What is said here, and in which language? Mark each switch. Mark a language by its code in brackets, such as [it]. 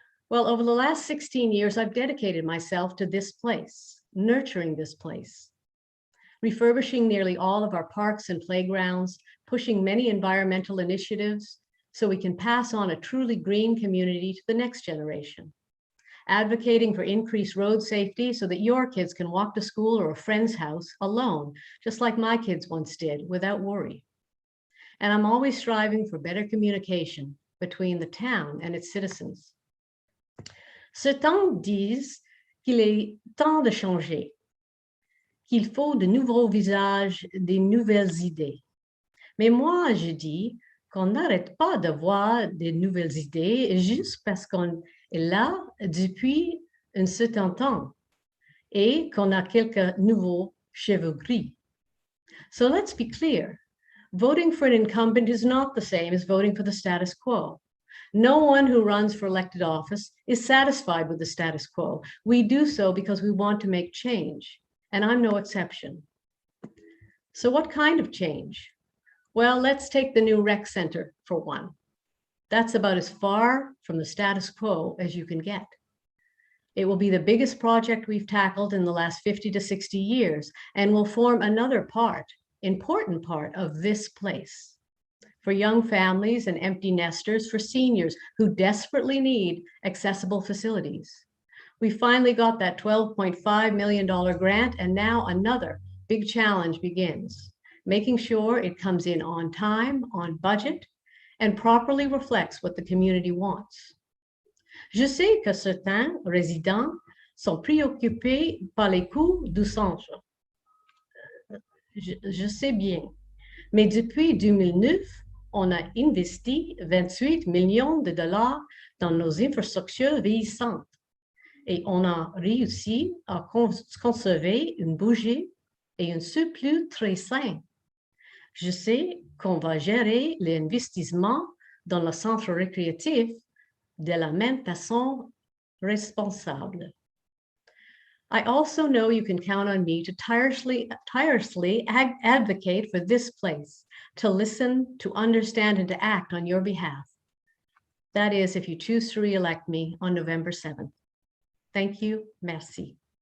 [en] Well, over the last 16 years, I've dedicated myself to this place, nurturing this place, refurbishing nearly all of our parks and playgrounds, pushing many environmental initiatives so we can pass on a truly green community to the next generation. Advocating for increased road safety so that your kids can walk to school or a friend's house alone, just like my kids once did, without worry. And I'm always striving for better communication between the town and its citizens. [fr] Certains disent qu'il est temps de changer, qu'il faut de nouveaux visages, des nouvelles idées. Mais moi, je dis qu'on n'arrête pas d'avoir de nouvelles idées juste parce qu'on est là depuis un certain temps et qu'on a quelques nouveaux cheveux gris. [en] So let's be clear. Voting for an incumbent is not the same as voting for the status quo. No one who runs for elected office is satisfied with the status quo. We do so because we want to make change, and I'm no exception. So what kind of change? Well, let's take the new rec center for one. That's about as far from the status quo as you can get. It will be the biggest project we've tackled in the last 50 to 60 years and will form another important part of this place. For young families and empty nesters, for seniors who desperately need accessible facilities. We finally got that $12.5 million grant, and now another big challenge begins, making sure it comes in on time, on budget, and properly reflects what the community wants. [fr] Je sais que certains résidents sont préoccupés par les coûts du centre. Je sais bien. Mais depuis 2009, on a investi 28 millions de dollars dans nos infrastructures vieillissantes et on a réussi à conserver un budget et un surplus très sain. Je sais qu'on va gérer l'investissement dans le centre récréatif de la même façon responsable. [en] I also know you can count on me to tirelessly advocate for this place, to listen, to understand, and to act on your behalf. That is, if you choose to re-elect me on November 7th. Thank you. [fr] Merci.